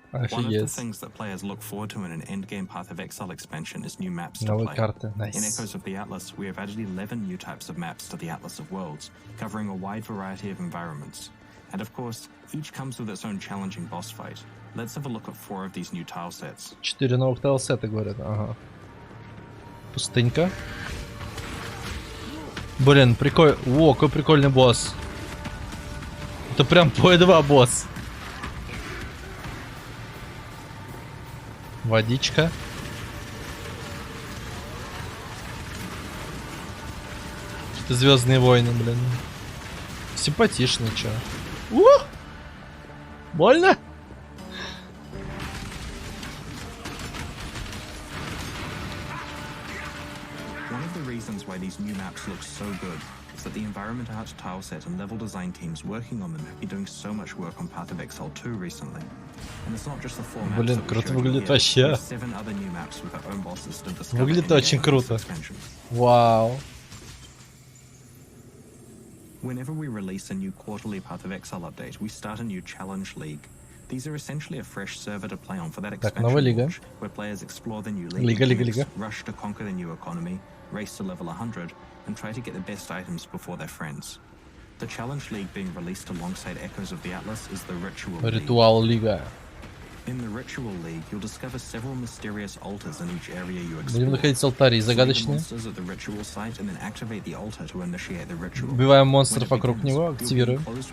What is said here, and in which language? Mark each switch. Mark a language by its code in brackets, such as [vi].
[en] One of the things that players look forward to in an endgame Path of Exile expansion is new maps to play. In Echoes of the Atlas, we have added 11 new types of maps to the Atlas of Worlds, covering a wide variety of environments. And of course, each comes with its own challenging boss fight. Let's have a look at 4 of these new tile sets. [ru] 4 новых тайлсета, говорят. Ага. Пустынька. Блин, прикольно. О, какой прикольный босс. Это прям P2 босс. Водичка. Это Звездные войны, блин. Симпатично, чё. Больно? [en] One of the reasons why these new maps look so good is that the environment art tile set and level design teams working on them have been doing so much work on Path of Exile 2 recently. And it's not just the 4 maps [ru] Блин, [en] that we [ru] круто [en] showed [ru] выглядит [en] here. [ru] вообще. [en] There's 7 other new maps with their own bosses to discover. [ru] Выглядит очень круто. Вау. [en] Whenever we release a new quarterly Path of Exile update, we start a new challenge league. These are essentially a fresh server to play on for that expansion launch, where players explore the new league, rush to conquer the new economy, race to level 100, and try to get the best items before their friends. The challenge league being released alongside Echoes of the Atlas is the Ritual League. In the Ritual League, you'll discover several mysterious altars in each area you explore. [ru] Будем находить алтари загадочные. Убиваем монстров вокруг него, активируем.